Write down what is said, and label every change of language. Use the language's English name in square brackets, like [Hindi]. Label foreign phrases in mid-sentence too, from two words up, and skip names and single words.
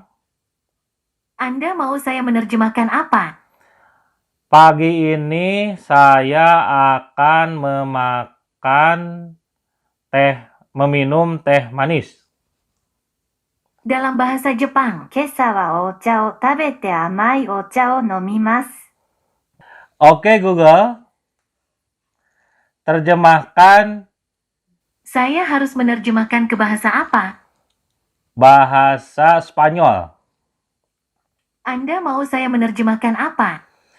[Indonesian] Anda mau saya menerjemahkan apa? Pagi ini saya akan meminum teh manis. Dalam bahasa Jepang, [Japanese] 今朝はお茶を食べて甘いお茶を飲みます。 [Indonesian] Oke Google, terjemahkan Saya harus menerjemahkan ke bahasa apa? bahasa Spanyol. Anda mau saya menerjemahkan apa?